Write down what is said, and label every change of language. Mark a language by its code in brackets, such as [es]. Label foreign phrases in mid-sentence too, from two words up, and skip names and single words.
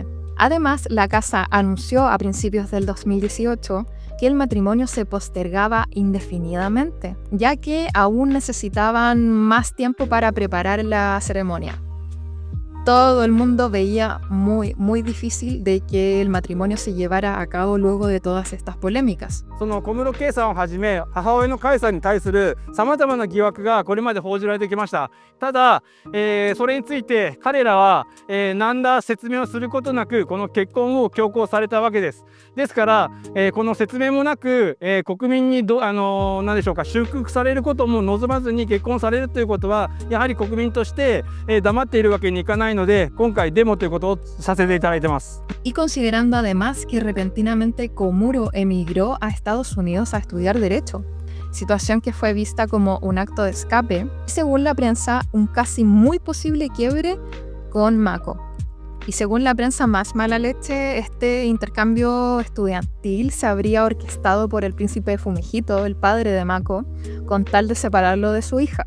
[es] Además, la casa anunció a principios del 2018 que el matrimonio se postergaba indefinidamente, ya que aún necesitaban más tiempo para preparar la ceremonia. Todo el mundo veía muy difícil de que el matrimonio se llevara a cabo luego de todas estas polémicas. [ja] その小室圭さんをはじめ母親の佳代さんに対するさまざまな疑惑がこれまで報じられてきました。ただ、それについて彼らは、何ら説明をすることなくこの結婚を強行されたわけです。ですから、この説明もなく、国民に何でしょうか、祝福されることも望まずに結婚されるということはやはり国民として、黙っているわけにいかないので、今回デモということをさせていただいてます。 [es] Y considerando además que repentinamente Komuro emigró a Estados Unidos a estudiar Derecho, situación que fue vista como un acto de escape, y según la prensa, un casi muy posible quiebre con Mako. Y según la prensa más mala leche, este intercambio estudiantil se habría orquestado por el príncipe Fumihito, el padre de Mako, con tal de separarlo de su hija.